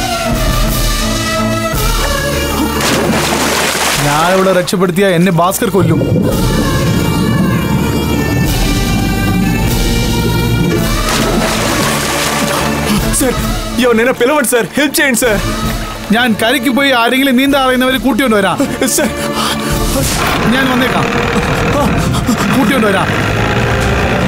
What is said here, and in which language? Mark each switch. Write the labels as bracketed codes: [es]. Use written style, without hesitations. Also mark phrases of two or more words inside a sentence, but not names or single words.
[ml] ഞാനിവിടെ രക്ഷപ്പെടുത്തിയ എന്നെ ഭാസ്കർ കൊല്ലും [te] సార్ ఎవరైనా పిలవండి సార్ హెల్ప్ చేయండి సార్ [ml] ഞാൻ കരയ്ക്ക് പോയി ആരെങ്കിലും നീന്താ അറിയുന്നവരെ കൂട്ടിക്കൊണ്ട് വരാം ഞാൻ വന്നേക്കാം കൂട്ടിക്കൊണ്ട് വരാം